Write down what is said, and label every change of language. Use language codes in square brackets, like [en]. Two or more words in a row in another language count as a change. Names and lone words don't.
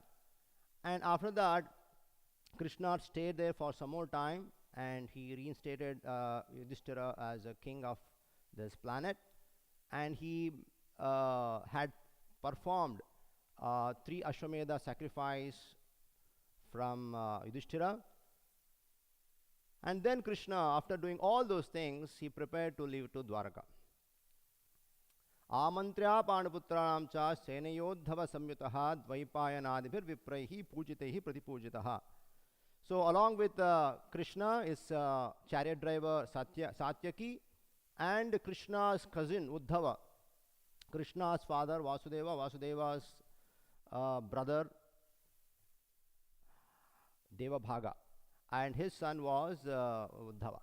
[en] And after that, Krishna stayed there for some more time, and he reinstated Yudhishthira as a king of this planet, and he had performed 3 Ashwamedha sacrifice from Yudhishthira. And then Krishna, after doing all those things, he prepared to leave to Dwaraka. [sa] Amantrya Panduputranam cha senayodhava samyutaha dvaipayanadibhir vipraihi pujitehi pratipujitaha. [en] So along with Krishna is chariot driver Satyaki, and Krishna's cousin Uddhava, Krishna's father Vasudeva, Vasudeva's brother Devabhaga, and his son was Uddhava.